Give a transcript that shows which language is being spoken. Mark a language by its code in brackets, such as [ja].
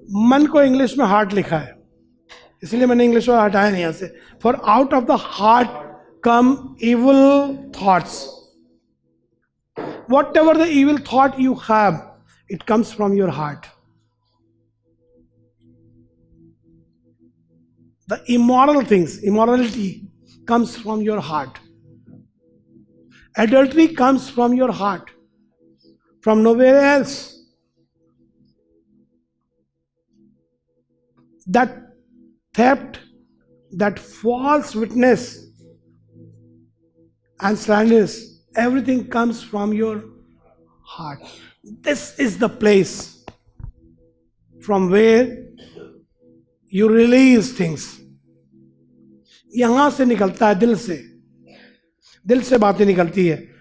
[hi] मन को इंग्लिश में हार्ट लिखा है, इसलिए मैंने इंग्लिश में हटाया नहीं यहाँ से। [en] For out of the heart come evil thoughts, whatever the evil thought you have, it comes from your heart. The immoral things, immorality comes from your heart. Adultery comes from your heart, from nowhere else. That theft, that false witness and slanders, everything comes from your heart. This is the place from where you release things. [hi] यहां से निकलता है, दिल से बातें निकलती है।